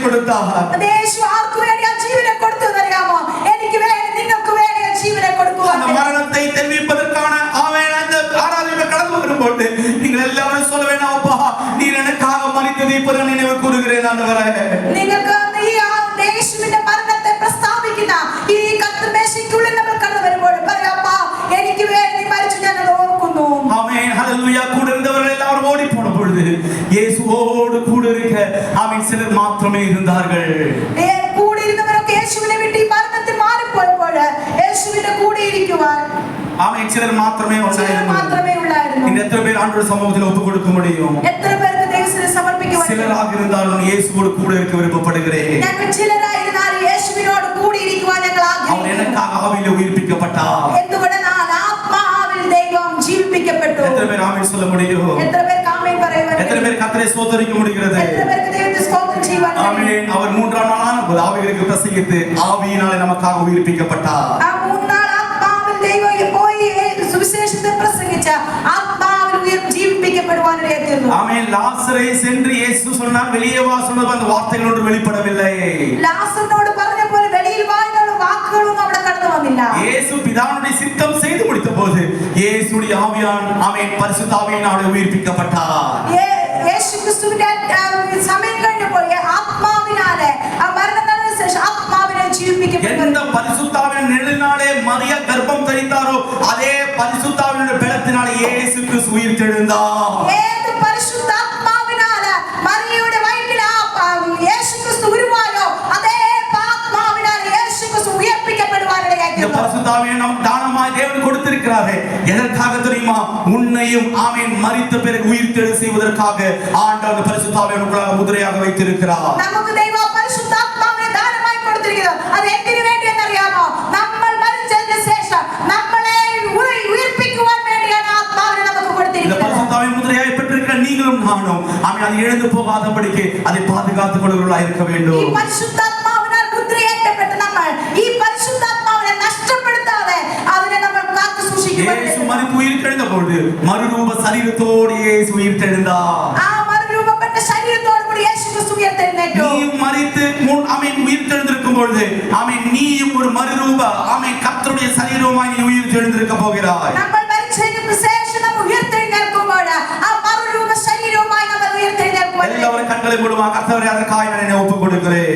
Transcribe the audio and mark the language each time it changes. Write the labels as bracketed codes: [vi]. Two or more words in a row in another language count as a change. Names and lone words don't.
[ml] കൊടുത്താൽ യേശു ആർക്ക് വേണ്ടി ആ ജീവനെ കൊടുത്തു എന്നറിയാമോ? എനിക്ക് വേണ്ടി നിങ്ങൾക്ക് വേണ്ടി ആ ജീവനെ കൊടുക്കുവാൻ [ta] மரணத்தை தெரிவிப்பதற்கான அவன் அந்த ஆராதனை கடந்து வரும்போது நீங்கள் எல்லாரும் சொல்ல வேண்டாம், அப்பா நீர் எனக்காக மரித்ததை இப்ப நான் நினைவு கூறுகிறேன் ஆண்டவரே. [ml] നിങ്ങൾക്ക് ഈ യേശുവിന്റെ മരണത്തെ പ്രസ്താവിക്കുന്ന ഈ കർത്തൃമേശയ്ക്കുള്ളിൽ നമ്മൾ കടന്നു വരുമ്പോൾ പറയാം, അപ്പാ എനിക്ക് വേണ്ടി മരിച്ചു ഞാൻ അത് ഓർക്കുന്നു. [ta] ஆமென் ஹல்லேலூயா. கூட இருந்தவர்கள் எல்லாரும் ஓடி போன பொழுது இயேசுவோடு கூட இருக்க ஆமென் சிலர் மாத்திரமே இருந்தார்கள். [ml] കൂടെ ഇരുന്നവരൊക്കെ യേശുവിനെ വിട്ട് ഈ മരണത്തിൽ മാറിപ്പോയപ്പോൾ യേശുവിന്റെ കൂടെ ഇരിക്കുവാൻ [ta] ஆமென் சிலர் மாத்திரமே [ml] உள்ளாയിരുന്നു. [ta] இந்த எத்தனை பேர் ஆண்டவர் சமூகத்தில் ஒப்பு கொடுக்க முடியும்? [ml] എത്ര പേർക്ക് ദൈവത്തിന് സമർപ്പിക്കുവാൻ? [ta] சிலராக இருந்தாலும் இயேசுவோடு கூட இருக்க விருப்பப்படுகிறேன். [ml] ഞങ്ങൾ ചിലരായിരുന്നാൽ യേശുവിനോട് കൂടി ഇരിക്കുവാൻ ഞങ്ങൾ [ta] அவன் [ml] ആഗ്രഹിക്കുന്നു. [ta] எனக்காக ஆவியிலே உயிர்ப்பிக்கப்பட்டார். [ml] എന്തുകൊണ്ടെന്നാൽ ആത്മാവിൽ ദൈവം ജീവിപ്പിക്കപ്പെട്ടു. [ta] எத்தனை பேர் ஆமென் சொல்ல முடியும்? [ml] എത്ര പേർക്ക് ആമേൻ പറയുവാൻ? [ta] எத்தனை பேர் கர்த்தரை ஸ்தோத்திரிக்க முடிகிறது? എത്ര പേർക്ക് ദൈവത്തെ സ്തോത്രം ചെയ്യുവാൻ? ஆமென். அவர் மூன்றாம் நாளான ஆவிகளுக்கு பிரசங்கித்து ஆவியினாலே நமக்காக உயிர்ப்பிக்கப்பட்டார். [ml] ആ മൂന്നാൾ ആത്മാവിൽ ദൈവം പോയി സുവിശേഷത്തെ പ്രസംഗിച്ച ആത്മാവിൽ ജീവിപ്പിക്കപ്പെടുവാനിടയായി തീർന്നു. [ta] ஆமென். லாசரை சென்று இயேசு சொன்னார், வெளியே வா சொன்னது அந்த வார்த்தைகள் ஒன்று வெளிப்படவில்லை. [ml] ലാസറിനോട് പറഞ്ഞ പോലെ വെളിയിൽ വാ എന്നുള്ള വാക്കുകളൊന്നും അവിടെ കടന്നു വന്നില്ല. [ta] இயேசு பிதாவுடைய சித்தம் செய்து முடித்த போது இயேசுடைய ஆவியான் ஆமென் பரிசுத்த ஆவியினாலே உயிர்ப்பிக்கப்பட்டார். [ml] യേശു ക്രിസ്തുവിന്റെ സമയം കഴിഞ്ഞപ്പോൾ ആത്മാവിനാലെ ആ മരണം നടന്ന ശേഷം ആത്മാവിനെ ജീവിപ്പിക്കപ്പെട്ടു. [ta] எந்த பரிசுத்த ஆவியின் நிழலினாலே மரியா கர்ப்பம் தரித்தாரோ அதே பரிசுத்த ஆவியினுடைய பலத்தினாலே இயேசு கிறிஸ்து உயிர்த்தெழுந்தார். [ml] ഏത് പരിശുദ്ധാത്മാവിനാലെ മറിയയുടെ വയറ്റിൽ യേശു ക്രിസ്തു ഉരുവായോ അതേ ആത്മാവിനാൽ യേശു ക്രിസ്തു ഉയർപ്പിക്കപ്പെടുവാനിടയായി [ta] இந்த [ml] തീർന്നു. [ta] பரிசுத்த ஆவியை நமக்கு தானமாய் தேவன் கொடுத்திருக்கிறாரே. எதற்காக தெரியுமா? உன்னையும் ஆமென் மரித்த பிறகு உயிர்த்தெழ செய்வதற்காக ஆண்டவர் பரிசுத்த ஆவியை நமக்குள்ளாக முத்திரையாக வைத்திருக்கிறார். [ml] നമുക്ക് ദൈവം പരിശുദ്ധാത്മാവിനെ ദാനമായി കൊടുത്തിരിക്കുന്നു. അത് എന്തിനു വേണ്ടി എന്നറിയാമോ? നമ്മൾ മരിച്ചതിന് ശേഷം നമ്മളെ ഉയർപ്പിക്കുവാൻ വേണ്ടിയാണ് ആത്മാവിനെ നമുക്ക് [ta] இந்த [ml] കൊടുത്തിരിക്കുന്നത്. [ta] பரிசுத்த ஆவியை முத்திரையாய் பெற்றிருக்கிற நீங்களும் நானும் ஆமென் அது இழந்து போகாதபடிக்கு அதை பாதுகாத்துக் கொள்கிறவர்களாய் இருக்க [ml] ഈ [ta] வேண்டும். [ml] പരിശുദ്ധാത്മാവിനാൽ മുദ്രയേറ്റപ്പെട്ട നമ്മൾ ഈ പരിശുദ്ധാത്മാവിനെ നഷ്ടപ്പെടുത്താതെ അതിനെ നമ്മൾ കാത്തു സൂക്ഷിക്കണം. [ta] இயேசு மரித்து உயிர்த்தெழுந்த பொழுது மறுரூப சரீரத்தோடு இயேசு உயிர்த்தெழுந்தார். [ml] ആ മറുരൂപപ്പെട്ട ശരീരത്തോടു കൂടി യേശു ക്രിസ്തു ഉയർത്തെഴുന്നേറ്റു. [ta] நீயும் மரித்து ஆமென் உயிர்த்தெழுந்திருக்கும் பொழுது ஆமென் நீயும் ஒரு மறுரூப ஆமென் கர்த்தருடைய சரீரமாய் நீ உயிர்த்தெழுந்திருக்க போகிறாய். [ml] നമ്മൾ മരിച്ചതിന് ശേഷം നമ്മൾ ഉയർത്തെഴുന്നേൽക്കുമ്പോൾ ആ മറുരൂപ ശരീരവുമായി നമ്മൾ ഉയർത്തെഴുന്നേൽക്കുമ്പോൾ [ta] எல்லாரும் கண்களை மூடுமா? கர்த்தரே அதற்காக நான் என்னை ஒப்புக் கொடுக்கிறேன்.